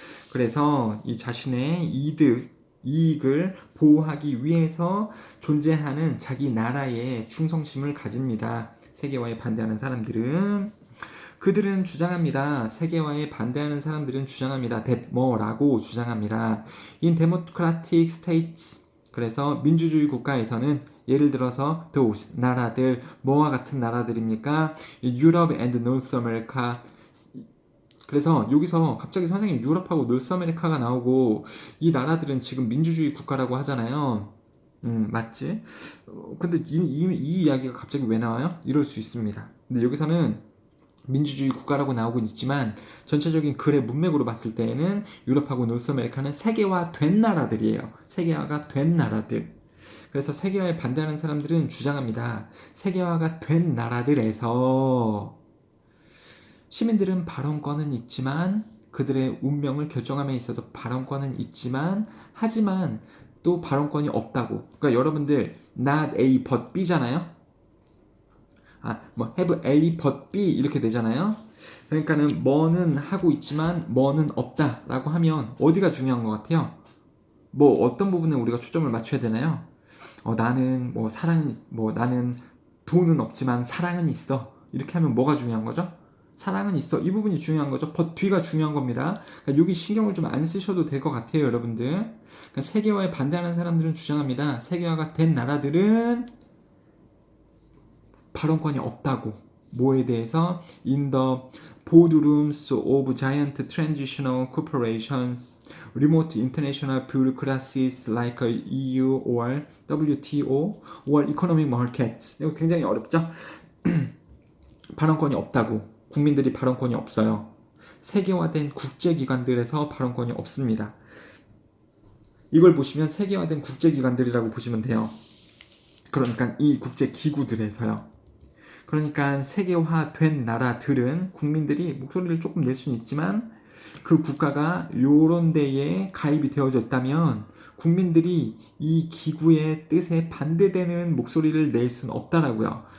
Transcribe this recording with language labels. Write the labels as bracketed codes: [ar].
[ko] 그래서 이 자신의 이익을 보호하기 위해서 존재하는 자기 나라에 충성심을 가집니다. 세계화에 반대하는 사람들은. 그들은 주장합니다. 세계화에 반대하는 사람들은 주장합니다. that 뭐라고 주장합니다. [en] In democratic states, [ko] 그래서 민주주의 국가에서는 예를 들어서 those 나라들 뭐와 같은 나라들입니까? [en] 유럽 and North America. [ko] 그래서 여기서 갑자기 선생님 유럽하고 노스 아메리카가 나오고 이 나라들은 지금 민주주의 국가라고 하잖아요. 맞지? 근데 이 이야기가 갑자기 왜 나와요? 이럴 수 있습니다. 근데 여기서는 민주주의 국가라고 나오고 있지만 전체적인 글의 문맥으로 봤을 때에는 유럽하고 노스 아메리카는 세계화된 나라들이에요. 세계화가 된 나라들. 그래서 세계화에 반대하는 사람들은 주장합니다. 세계화가 된 나라들에서 시민들은 발언권은 있지만 그들의 운명을 결정함에 있어서 발언권은 있지만 하지만 또 발언권이 없다고. 그러니까 여러분들 [en] not A but B잖아요. [ko] 뭐 [en] have A but B [ko] 이렇게 되잖아요. 그러니까는 뭐는 하고 있지만 뭐는 없다라고 하면 어디가 중요한 것 같아요? 뭐 어떤 부분에 우리가 초점을 맞춰야 되나요? 나는 뭐 나는 돈은 없지만 사랑은 있어. 이렇게 하면 뭐가 중요한 거죠? 사랑은 있어. 이 부분이 중요한 거죠. but 뒤가 중요한 겁니다. 그러니까 여기 신경을 좀 안 쓰셔도 될 것 같아요, 여러분들. 그러니까 세계화에 반대하는 사람들은 주장합니다. 세계화가 된 나라들은 발언권이 없다고. 뭐에 대해서? [en] In the boardrooms of giant transitional corporations, remote international bureaucracies like EU or WTO or economic markets. [ko] 이거 굉장히 어렵죠? 발언권이 없다고. 국민들이 발언권이 없어요. 세계화된 국제기관들에서 발언권이 없습니다. 이걸 보시면 세계화된 국제기관들이라고 보시면 돼요. 그러니까 이 국제기구들에서요. 그러니까 세계화된 나라들은 국민들이 목소리를 조금 낼 수는 있지만 그 국가가 요런 데에 가입이 되어져 있다면 국민들이 이 기구의 뜻에 반대되는 목소리를 낼 수는 없다라고요.